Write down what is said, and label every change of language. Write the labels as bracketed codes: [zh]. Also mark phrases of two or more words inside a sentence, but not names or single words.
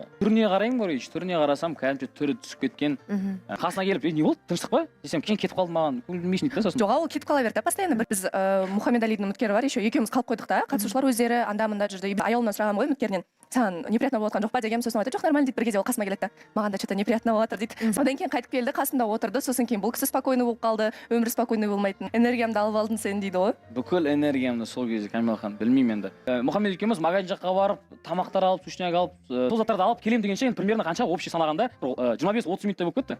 [kk] Түріне қараймын, короче, түріне қарасам, кәдімгі түрі түсіп кеткен. Қасына келіп, не болды? Тыныштық па? Десем, кейін кетіп қалды маған. Көңіл білмейсің дейді сосын. Жоқ, ол кетіп қала берді постоянно. Біз Мұхаммедалидің үміткері бар, еще екеуміз қалып қойдық та. Қатысушылар өздері анда-мында жүрді. Аяулымнан сұрағам ғой үміткерінен. Саған неприятно болған жоқ па дегенмін, сосын айтты, жоқ, нормально дейді, бір кезде ол қасыма келеді. Маған да [ru] что-то неприятно [kk] болып жатыр дейді. Содан кейін қайтып келді, қасында отырды, сосын кейін бұл кісі спокойный болып қалды, өмірі спокойный болмайтын. Энергиямды алып алдың сен дейді ғой. Бүкіл энергиямды сол кезде Камила ханым, білмеймін енді. Мұхаммед екеуміз магазин жаққа барып, тамақтар алып, сушняк алып, сол заттарды алып келем дегенше енді примерно қанша общий санағанда 25-30 минуттай болып кетті.